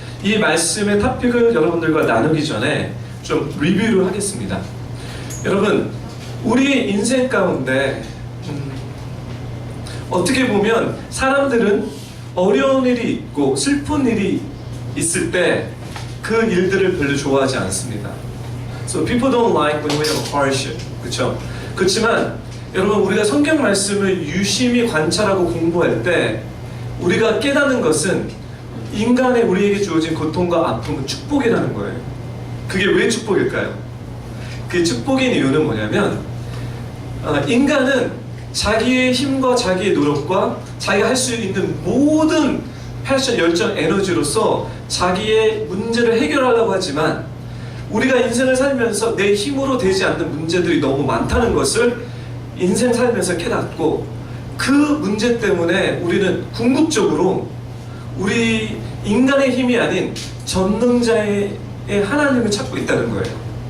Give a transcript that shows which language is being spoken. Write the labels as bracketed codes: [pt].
[ko] 이 말씀의 토픽을 여러분들과 나누기 전에 좀 리뷰를 하겠습니다. 여러분, 우리 인생 가운데 어떻게 보면 사람들은 어려운 일이 있고 슬픈 일이 있을 때 그 일들을 별로 좋아하지 않습니다. [en] So people don't like when we have hardship. [ko] 그렇죠? 그렇지만 여러분, 우리가 성경 말씀을 유심히 관찰하고 공부할 때 우리가 깨닫는 것은 인간의 우리에게 주어진 고통과 아픔은 축복이라는 거예요. 그게 왜 축복일까요? 그 축복인 이유는 뭐냐면 인간은 자기의 힘과 자기의 노력과 자기가 할 수 있는 모든 패션, 열정, 에너지로서 자기의 문제를 해결하려고 하지만 우리가 인생을 살면서 내 힘으로 되지 않는 문제들이 너무 많다는 것을 인생 살면서 깨닫고 그 문제 때문에 우리는 궁극적으로 우리 인간의 힘이 아닌 전능자의 하나님을 찾고 있다는 거예요.